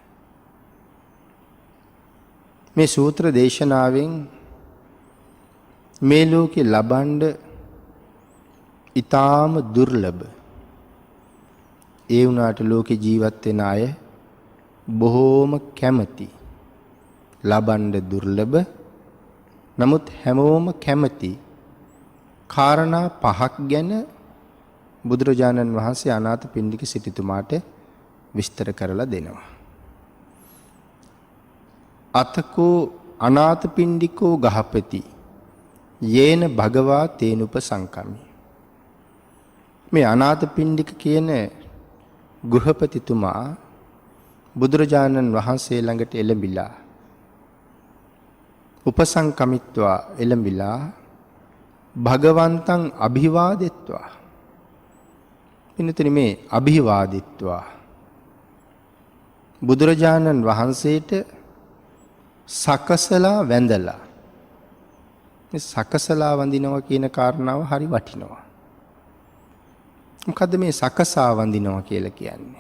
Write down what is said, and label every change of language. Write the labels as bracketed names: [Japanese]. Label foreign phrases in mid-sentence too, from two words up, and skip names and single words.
[Sinhala] මේ සූත්‍ර දේශනාවෙන් මේ ලෝකේ ලබන්න ඊටාම දුර්ලභ, ඒ වුණාට ලෝකේ ජීවත් වෙන අය බොහෝම කැමති, ලබන්න දුර්ලභ නමුත් හැමෝම කැමති කාරණා පහක් ගැන බුදුරජාණන් වහන්සේ අනාථපිණ්ඩික සිටුතුමාට විස්තර කරලා දෙනවා. [Pali] අතකෝ අනාථපිණ්ඩිකෝ ගහපති යේන භගවා තේනුපසංකමි. [Sinhala] මේ අනාථපිණ්ඩික කියන ගෘහපතිතුමා බුදුරජාණන් වහන්සේ ළඟට එළඹිලා උපසංකමිත්වා එළඹිලා [Pali] භගවන්තං අභිවාදෙත්වා. [Sinhala] පින්නතුනි මේ අභිවාදිත්වා බුදුරජාණන් වහන්සේට සකසලා වැඳලා. මේ සකසලා වඳිනවා කියන කාරණාව හරි වටිනවා. මොකද්ද මේ සකසා වඳිනවා කියලා කියන්නේ?